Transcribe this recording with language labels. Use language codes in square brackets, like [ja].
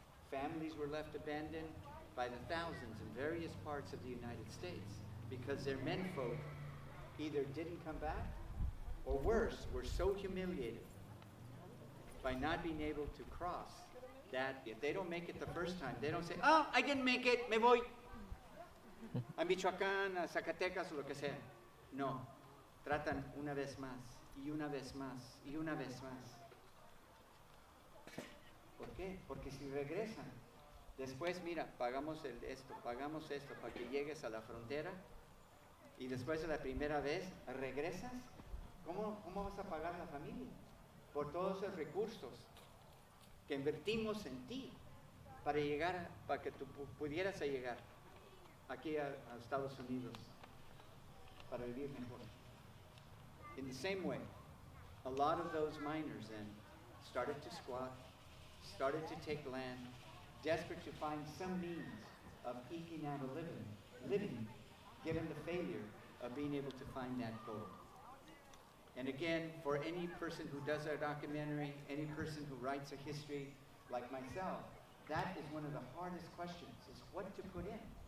[en] Families were left abandoned by the thousands in various parts of the United States because their menfolk either didn't come back or worse, were so humiliated by not being able to cross that if they don't make it the first time, they don't say, oh, I didn't make it, [es] me voy a Michoacán, a Zacatecas, o lo que sea. No, tratan una vez más, y una vez más, y una vez más. ¿Por qué? Porque si regresan, después, mira, pagamos esto para que llegues a la frontera, y después de la primera vez, regresas, ¿cómo vas a pagar la familia? Por todos esos recursos que invertimos en ti para llegar, para que tú pudieras llegar aquí a Estados Unidos para vivir mejor. [en] In the same way, a lot of those miners then started to squat, started to take land, desperate to find some means of eking out a living, given the failure of being able to find that gold. And again, for any person who does a documentary, any person who writes a history like myself, that is one of the hardest questions, is what to put in.